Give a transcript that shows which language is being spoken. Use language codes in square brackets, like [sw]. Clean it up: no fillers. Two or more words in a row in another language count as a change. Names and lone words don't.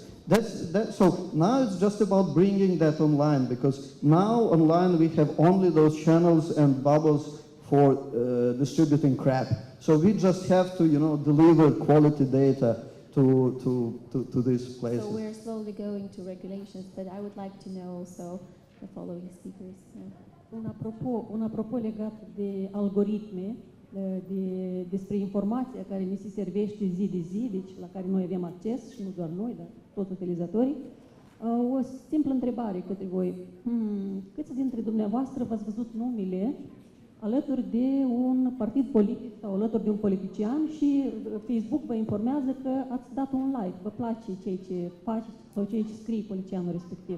[en] So now it's just about bringing that online, because now online we have only those channels and bubbles for distributing crap. So we just have to, deliver quality data to these places. So we're slowly going to regulations, but I would like to know also the following speakers. [ro] Un apropo legat de algoritme, despre informația care ni se servește zi de zi, deci la care noi avem acces, și nu doar noi, dar toți utilizatorii, o simplă întrebare către voi. Câți dintre dumneavoastră v-ați văzut numele alături de un partid politic sau alături de un politician și Facebook vă informează că ați dat un like, vă place ceea ce faci sau ceea ce scrie politicianul respectiv?